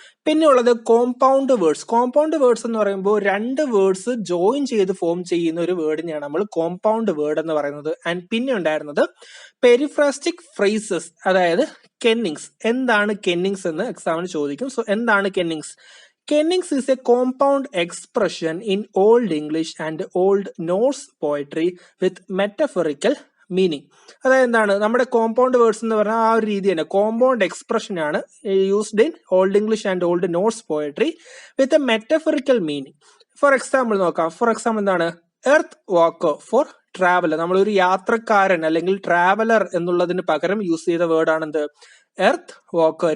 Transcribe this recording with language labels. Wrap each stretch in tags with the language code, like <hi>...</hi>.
<ml>പിന്നെ ഉള്ളത് compound words. Compound words എന്ന് പറയുമ്പോൾ 2 വേർഡ്സ് ജോയിൻ ചെയ്ത് ഫോം ചെയ്യുന്ന ഒരു വേർഡിനെയാണ് നമ്മൾ കോമ്പൗണ്ട് വേർഡ് എന്ന് പറയുന്നത്. ആൻഡ് പിന്നെ ഉണ്ടായിരുന്നത് പെരിഫ്രാസ്റ്റിക് ഫ്രേസസ്, അതായത് കെന്നിങ്സ്. എന്താണ് കെന്നിങ്സ് എന്ന് എക്സാമിന് ചോദിക്കും. സോ എന്താണ് കെന്നിങ്സ്?</ml> <en>Kennings is a compound expression in Old English and Old Norse poetry with metaphorical meaning.</en> <ml>അതായത് എന്താണ്? നമ്മുടെ കോമ്പൗണ്ട് വേർഡ്സ് എന്ന് പറഞ്ഞാൽ ആ ഒരു രീതി തന്നെ, കോമ്പൗണ്ട് എക്സ്പ്രഷൻ ആണ്</ml> <en>Used in old English and old Norse poetry with a metaphorical meaning.</en> <ml>For example നോക്കാം. ഫോർ എക്സാമ്പിൾ എന്താണ്? Earth walker four traveller. നമ്മളൊരു യാത്രക്കാരൻ അല്ലെങ്കിൽ ട്രാവലർ എന്നുള്ളതിന് പകരം യൂസ് ചെയ്ത വേർഡാണ് എന്ത്? Earth walker.</ml>